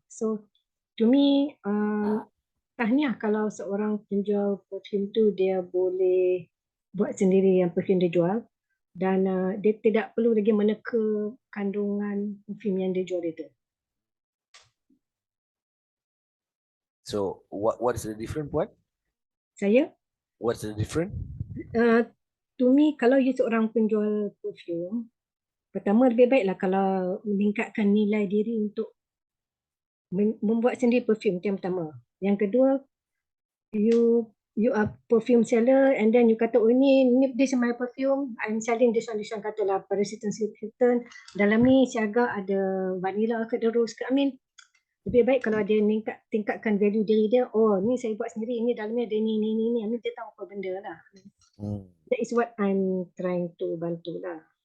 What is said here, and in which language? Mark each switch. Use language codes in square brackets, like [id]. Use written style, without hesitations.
[en] So to me, [ms] tahniah kalau seorang penjual perfume tu dia boleh buat sendiri yang perfume dia jual. Dan dia tidak perlu lagi meneka kandungan perfume yang dia jual itu. [en] So what is the difference, Puan? [ms] Saya? [en] What's the difference? To me, [ms] kalau you seorang penjual perfume, pertama lebih baiklah kalau meningkatkan nilai diri untuk membuat sendiri perfume, yang pertama. Yang kedua, [en] you are perfume seller and then you [ms] kata, oh ni [en] this is my perfume, I'm selling this one, [ms] katalah Paris Hilton, dalam ni siaga ada vanilla ke, ada rose ke, [en] I mean, [ms] lebih baik kalau dia tingkatkan value diri dia. Oh, ni saya buat sendiri, ni dalamnya ada ni. [en] I mean, [ms] dia tahu apa benda lah. [en] That is what I'm trying to [ms] bantu lah.